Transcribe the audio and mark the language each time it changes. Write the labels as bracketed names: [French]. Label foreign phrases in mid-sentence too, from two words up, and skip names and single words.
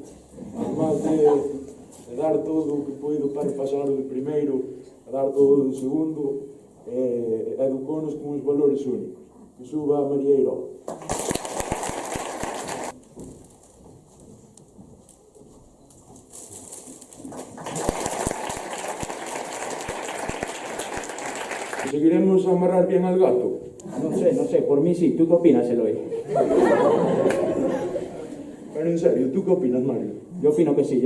[Galician] Además de dar todo o que poido para pasar o de primeiro, a dar todo o de segundo, educounos con uns valores únicos. [Spanish] Que suba a María Irola. ¿Conseguiremos amarrar bien al gato? [Galician] Non sei, [Spanish] por mí sí. Tú que opinas, Eloi? Pero en serio, ¿tú qué opinas, Mario? Yo opino que sí.